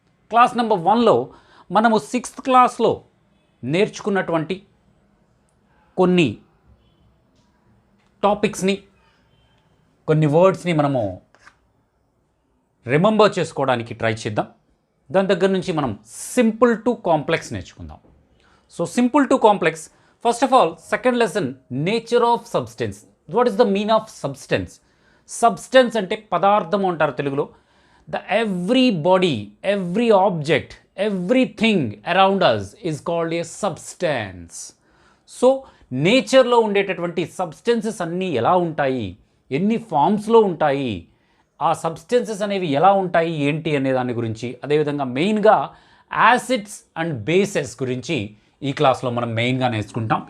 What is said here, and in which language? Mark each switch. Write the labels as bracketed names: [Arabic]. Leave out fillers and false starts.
[Telugu] Class number 1లో మనము 6th క్లాస్లో నేర్చుకున్నటువంటి కొన్ని టాపిక్స్ని, కొన్ని వర్డ్స్ని మనము రిమెంబర్ చేసుకోవడానికి ట్రై చేద్దాం. దాని దగ్గర నుంచి మనం సింపుల్ టు కాంప్లెక్స్ నేర్చుకుందాం. [English] So simple to complex, first of all, second lesson, nature of substance. What is the meaning of substance? [Telugu] Substance ante పదార్థం అంటారు తెలుగులో. [English] The every body, every object, everything around us is called a substance. [Telugu] So నేచర్లో ఉండేటటువంటి substances అన్నీ ఎలా ఉంటాయి, ఎన్ని ఫామ్స్లో ఉంటాయి, ఆ సబ్స్టెన్సెస్ అనేవి ఎలా ఉంటాయి ఏంటి అనే దాని గురించి, అదేవిధంగా మెయిన్గా యాసిడ్స్ అండ్ బేసెస్ గురించి ఈ క్లాస్లో మనం మెయిన్గా నేర్చుకుంటాం.